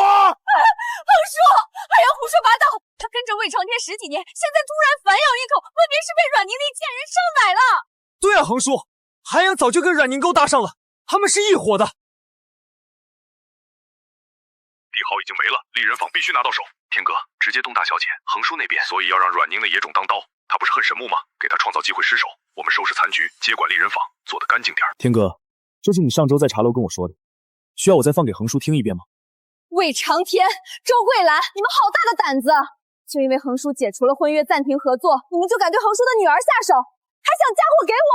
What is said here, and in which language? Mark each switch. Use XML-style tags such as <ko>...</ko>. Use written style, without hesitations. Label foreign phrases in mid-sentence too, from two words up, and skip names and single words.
<zh>恒叔，韩阳胡说八道，他跟着魏长天10几年，现在突然反咬一口，分明是被阮宁那贱人上奶了。对啊，恒叔，韩阳早就跟阮宁勾搭上了，他们是一伙的。帝豪已经没了，丽人坊必须拿到手。天哥，直接动大小姐、恒叔那边，所以要让阮宁的野种当刀。他不是恨沈木吗？给他創造機會失手，我們收拾殘局，接管麗人坊，做得乾淨點。天哥，這是你上周在茶樓跟我說的，需要我再放給恒叔聽一遍嗎？魏長天、周桂蘭，你們好大的膽子！就因為恒叔解除了婚約，暫停合作，你們就敢對恒叔的女兒下手，還想嫁禍給我？</zh>